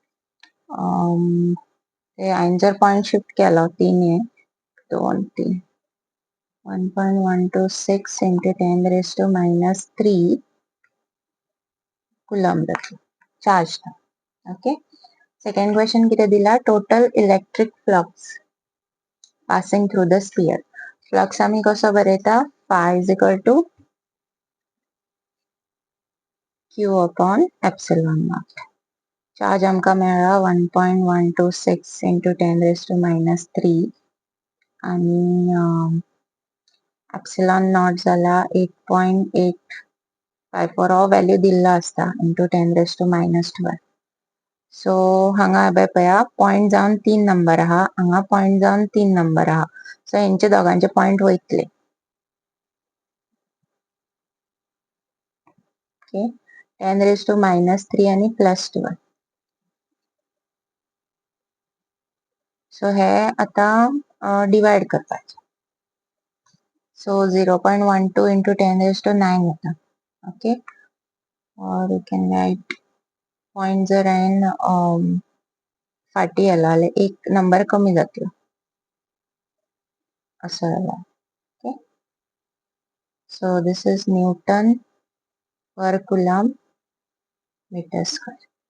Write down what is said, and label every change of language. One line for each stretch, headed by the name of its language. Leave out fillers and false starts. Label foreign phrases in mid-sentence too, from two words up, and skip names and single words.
Konkani: ते हांवें जर पॉइंट शिफ्ट केलो 2 3 1.126 इंटू 10⁻³ कुलम जातलो चार्ज.
English: ok second question
Konkani: किती दिला
English: total electric flux passing through the sphere. फ्लक्स
Konkani: आम्ही कसो बरयता
English: phi is equal to q upon epsilon not.
Konkani: चार्ज आमकां मेळ्ळा 1.126 इंटू 10⁻³ आणि
English: epsilon not
Konkani: जाला 8.854 हो व्हॅल्यू दिल्लो आसता इंटू 10⁻12. सो हांगा पळया पॉइंट जावन 3 नंबर आहा हांगा पॉइंट जावन 3 नंबर आहा सो हेंचे दोगांचे पॉइंट वयतले. ओके 10⁻³ आणि +12 सो हे आता डिवाइड करपाचे. सो 0.12 इंटू 10⁻9 जाता.
English: ok or you can write point
Konkani: जर हांवें फाटी गेलो जाल्यार एक नंबर कमी जातलो असो जाला.
English: ok so this is newton per coulomb metre square.